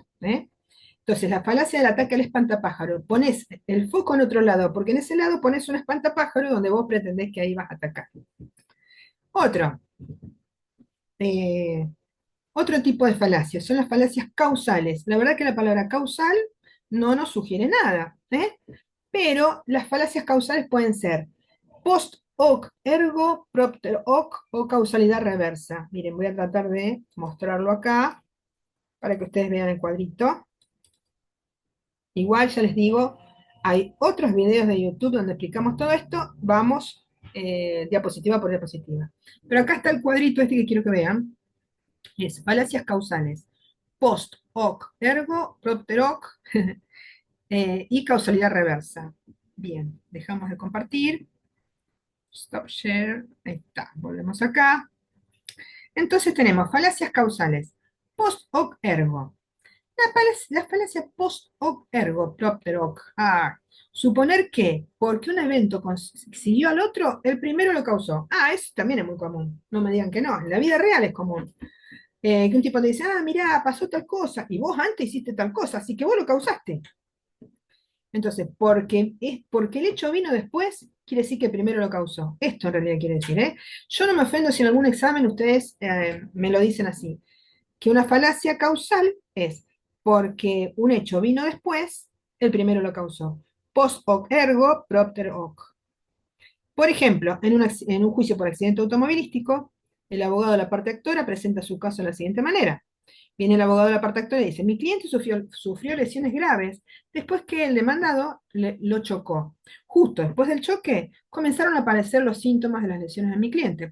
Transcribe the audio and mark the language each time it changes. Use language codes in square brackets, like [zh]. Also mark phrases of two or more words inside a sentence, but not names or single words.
[es] Entonces, la falacia del ataque al espantapájaro, pones el foco en otro lado, porque en ese lado pones un espantapájaro donde vos pretendés que ahí vas a atacar. Otro, eh, otro tipo de falacias son las falacias causales. La verdad que la palabra causal no nos sugiere nada, pero las falacias causales pueden ser [la] post hoc ergo propter hoc [es] o causalidad reversa. Miren, voy a tratar de mostrarlo acá para que ustedes vean el cuadrito. Igual ya les digo, hay otros videos de YouTube donde explicamos todo esto, vamos diapositiva por diapositiva. Pero acá está el cuadrito este que quiero que vean, es falacias causales, [la] post hoc ergo propter hoc [es] y causalidad reversa. Bien, dejamos de compartir, [en] stop share, [es] ahí está, volvemos acá. Entonces tenemos falacias causales, [la] post hoc ergo. [es] La falacia [la] post hoc ergo propter hoc. [es] Suponer que porque un evento siguió al otro, el primero lo causó. Eso también es muy común. No me digan que no. En la vida real es común. Que un tipo te dice, mirá, pasó tal cosa, y vos antes hiciste tal cosa, así que vos lo causaste. Entonces, porque el hecho vino después, quiere decir que primero lo causó. Esto en realidad quiere decir, ¿eh? Yo no me ofendo si en algún examen ustedes me lo dicen así. que una falacia causal es porque un hecho vino después, el primero lo causó. [la] Post hoc ergo, propter hoc. [es] Por ejemplo, en un juicio por accidente automovilístico, el abogado de la parte actora presenta su caso de la siguiente manera. Viene el abogado de la parte actora y dice, mi cliente sufrió lesiones graves después que el demandado lo chocó. Justo después del choque comenzaron a aparecer los síntomas de las lesiones de mi cliente.